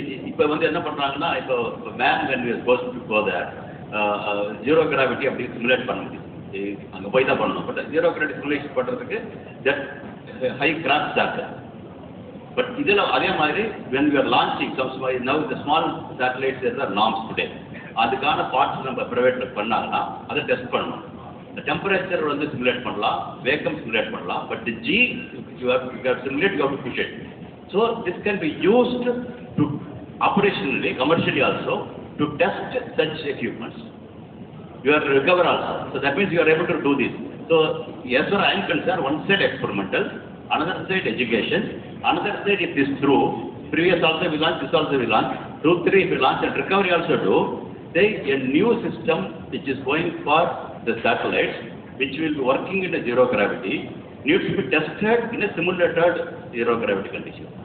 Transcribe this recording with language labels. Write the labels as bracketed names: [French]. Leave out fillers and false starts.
[Tamil] இப்போ வந்து என்ன பண்ணுறாங்கன்னா, இப்போ man [English] when we are supposed to go there, [Tamil] zero gravity அப்படி சிமுலேட் பண்ண முடியும், அங்கே போய் தான் பண்ணணும். பட் ஜீரோ கிராவிட்டி சிமுலேஷன் பண்ணுறதுக்கு ஜஸ்ட் ஹை கிராஃப்ட் சாக்கு. பட் இதில் அதே மாதிரி [English] when we are launching now the small satellites there are norms today. [Tamil] அதுக்கான பார்ட்ஸ் நம்ம ப்ரைவேட்டில் பண்ணாங்கன்னா அதை டெஸ்ட் பண்ணணும். டெம்பரேச்சர் வந்து சிமுலேட் பண்ணலாம், வேக்கம் சிமுலேட் பண்ணலாம். [English] But ஜி you have simulate, you have to push it. So this can be used to operationally, commercially also, to test such equipments. You are recover also. So that means you are able to do this. So as far as I am concerned, one side experimental, another side education, another side if this through, previous also we launch, this also we launch, 2, 3 if we launch and recovery also do, say a new system which is going for the satellites, which will be working in a zero gravity, needs to be tested in a simulated zero gravity condition.